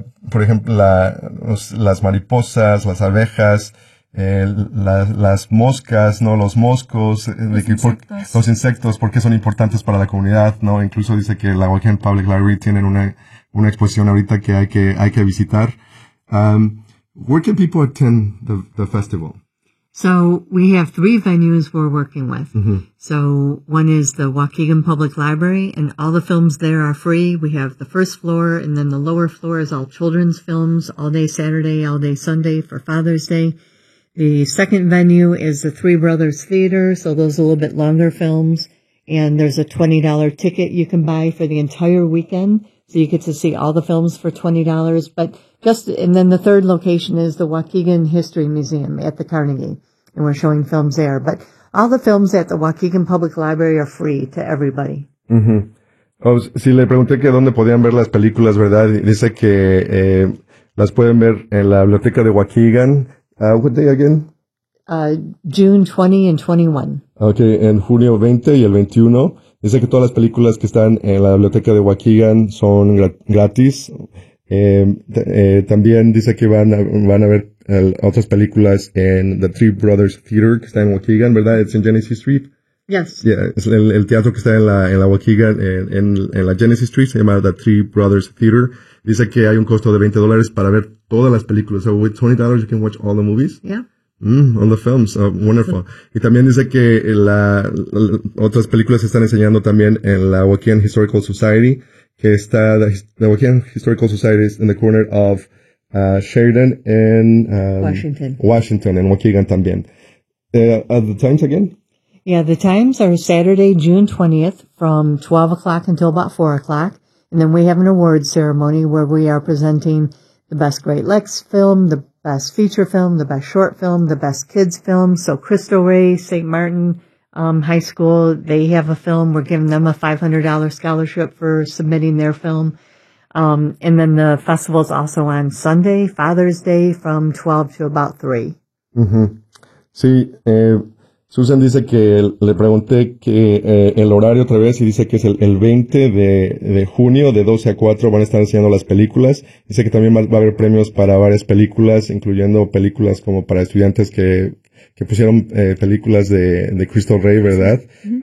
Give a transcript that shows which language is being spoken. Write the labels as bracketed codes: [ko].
[es] Por ejemplo, las mariposas, las abejas, las moscas, ¿no? Los moscos, los insectos, porque son importantes para la comunidad, ¿no? Incluso dice que la Waukegan Public Library tienen una exposición ahorita que hay que visitar. [en] Where can people attend the festival? So we have three venues we're working with. Mm-hmm. So one is the Waukegan Public Library, and all the films there are free. We have the first floor, and then the lower floor is all children's films, all day Saturday, all day Sunday for Father's Day. The second venue is the Three Brothers Theater, so those are a little bit longer films. And there's a $20 ticket you can buy for the entire weekend, so you get to see all the films for $20. And then the third location is the Waukegan History Museum at the Carnegie, and we're showing films there. But all the films at the Waukegan Public Library are free to everybody. Mm-hmm. [es] Oh, sí, le pregunté que dónde podían ver las películas, ¿verdad? Dice que las pueden ver en la biblioteca de Waukegan. [en] What day again? June 20 and 21. [es] Okay, en junio 20 y el 21. Dice que todas las películas que están en la biblioteca de Waukegan son gratis. También dice que van a ver otras películas en The Three Brothers Theater, que está en Waukegan, ¿verdad? Es en Genesee Street. [en] Yes. [es] Yeah, es el teatro que está en la Waukegan, en la Genesee Street, se llama The Three Brothers Theater. Dice que hay un costo de $20 para ver todas las películas. [en] So with $20 you can watch all the movies. Yeah. On the films. Oh, wonderful. [es] Y también dice que las otras películas se están enseñando también en la Waukegan Historical Society, que está, [en] the Waukegan Historical Society is in the corner of Sheridan and Washington and Waukegan también. At the times again? Yeah, the times are Saturday, June 20th from 12 o'clock until about 4 o'clock. And then we have an awards ceremony where we are presenting the best Great Lakes film, the best feature film, the best short film, the best kids film. So Crystal Ray, St. Martin High School, they have a film. We're giving them a $500 scholarship for submitting their film. And then the festival is also on Sunday, Father's Day, from 12 to about 3. Mm-hmm. [es] Sí, Susan dice que le pregunté que el horario otra vez y dice que es el 20 de junio de 12 a 4 van a estar enseñando las películas. Dice que también va a haber premios para varias películas, incluyendo películas como para estudiantes que pusieron películas de Crystal Ray, ¿verdad? Mm-hmm.